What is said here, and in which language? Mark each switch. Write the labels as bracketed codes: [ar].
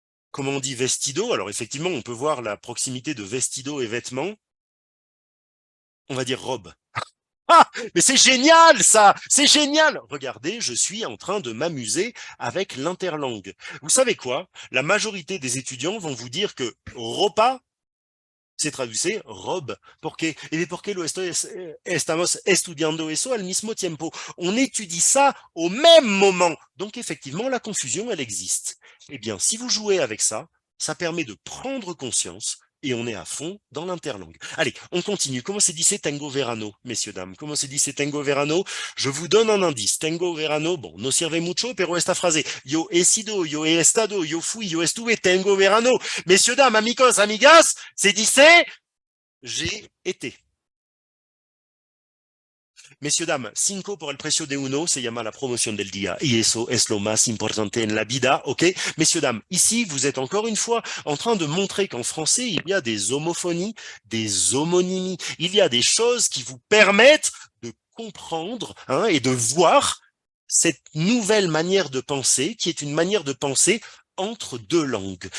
[fr] Comment on dit vestido? Alors effectivement, on peut voir la proximité de vestido et vêtements. On va dire robe. Ah, mais c'est génial ça, c'est génial. Regardez, je suis en train de m'amuser avec l'interlangue. Vous savez quoi? La majorité des étudiants vont vous dire que repas, c'est traduit robe. [es] ¿Por qué? [fr] Et bien, [es] porque estamos estudiando eso al mismo tiempo. [fr] On étudie ça au même moment. Donc effectivement, la confusion, elle existe. Eh bien, si vous jouez avec ça, ça permet de prendre conscience et on est à fond dans l'interlangue. Allez, on continue. Comment [es] se dice tengo verano, [fr] messieurs, dames? Comment se dice tengo verano? Je vous donne un indice. [es] Tengo verano, bon, no sirve mucho, pero esta frase. Yo he sido, yo he estado, yo fui, yo estuve, tengo verano. [fr] Messieurs, dames, [es] amigos, amigas, se dice [fr] j'ai été. Messieurs, dames, [es] 5 por el precio de uno se llama la promoción del día. Y eso es lo más importante en la vida, ok? [fr] Messieurs, dames, ici, vous êtes encore une fois en train de montrer qu'en français, il y a des homophonies, des homonymies. Il y a des choses qui vous permettent de comprendre, hein, et de voir cette nouvelle manière de penser, qui est une manière de penser entre deux langues.